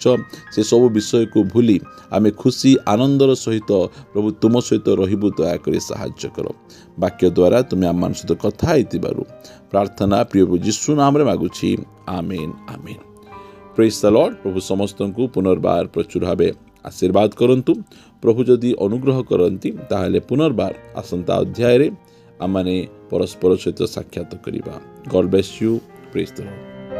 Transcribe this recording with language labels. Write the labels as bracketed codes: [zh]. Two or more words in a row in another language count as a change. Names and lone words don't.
[or] ସେସବୁ ବିଷୟକୁ ଭୁଲି ଆମେ ଖୁସି ଆନନ୍ଦର ସହିତ ପ୍ରଭୁ ତୁମ ସହିତ ରହିବୁ। ଦୟାକରି ସାହାଯ୍ୟ କର। ବାକ୍ୟ ଦ୍ୱାରା ତୁମେ ଆମମାନଙ୍କ ସହିତ କଥା ହେଇଥିବାରୁ ପ୍ରାର୍ଥନା ପ୍ରିୟ ଯୀଶୁ ନାମରେ ମାଗୁଛି, ଆମେନ୍ ଆମେନ୍। [en] Praise the Lord. [or] ପ୍ରଭୁ ସମସ୍ତଙ୍କୁ ପୁନର୍ବାର ପ୍ରଚୁର ଭାବେ ଆଶୀର୍ବାଦ କରନ୍ତୁ। ପ୍ରଭୁ ଯଦି ଅନୁଗ୍ରହ କରନ୍ତି ତାହାହେଲେ ପୁନର୍ବାର ଆସନ୍ତା ଅଧ୍ୟାୟ ରେ ଆମେମାନେ ପରସ୍ପର ସହିତ ସାକ୍ଷାତ କରିବା। [en] God bless you. Praise the Lord.